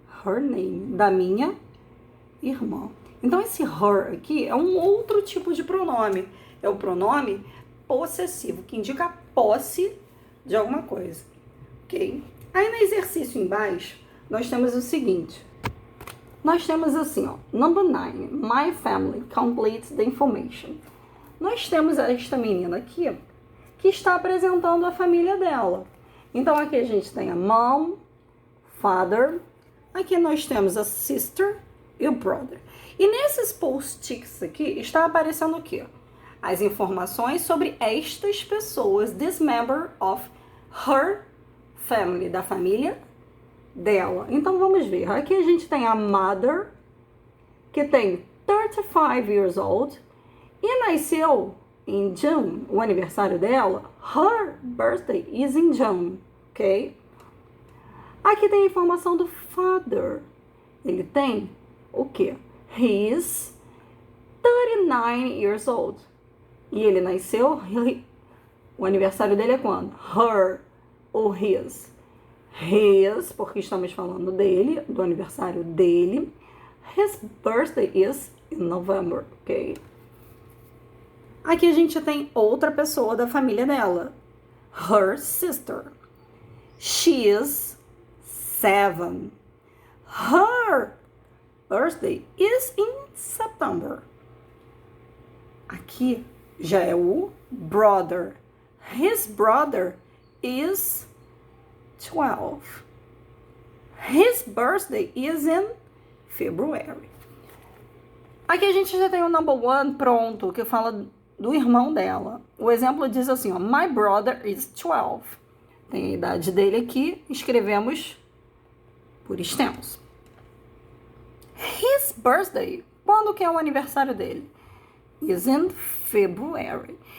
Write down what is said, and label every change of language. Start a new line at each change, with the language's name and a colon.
English: Her name,
Portuguese: da minha irmã. Então, esse her aqui é um outro tipo de pronome. É o pronome possessivo, que indica a posse de alguma coisa. Ok? Aí, no exercício embaixo, nós temos o seguinte. Nós temos assim, ó. Number 9.
English: My family completes the information.
Portuguese: Nós temos esta menina aqui, que está apresentando a família dela. Então, aqui a gente tem a mom, father. Aqui nós temos a sister e o brother. E nesses post-its aqui, está aparecendo o quê? As informações sobre estas pessoas,
English: this member of her family,
Portuguese: da família dela. Então, vamos ver. Aqui a gente tem a mother, que tem
English: 35 years old,
Portuguese: e nasceu em June, o aniversário dela.
English: Her birthday is in June, ok?
Portuguese: Aqui tem a informação do father. Ele tem o quê?
English: He is 39 years old.
Portuguese: E ele nasceu, o aniversário dele é quando? Her ou his? His, porque estamos falando dele, do aniversário dele.
English: His birthday is in November, ok?
Portuguese: Aqui a gente tem outra pessoa da família dela.
English: Her sister. She is 7. Her birthday is in September.
Portuguese: Aqui já é o
English: brother. His brother is 12. His birthday is in February.
Portuguese: Aqui a gente já tem o number 1 pronto, que fala do irmão dela. O exemplo diz assim, ó,
English: my brother is 12.
Portuguese: Tem a idade dele aqui, escrevemos por extenso.
English: His birthday,
Portuguese: quando que é o aniversário dele?
English: Is in February.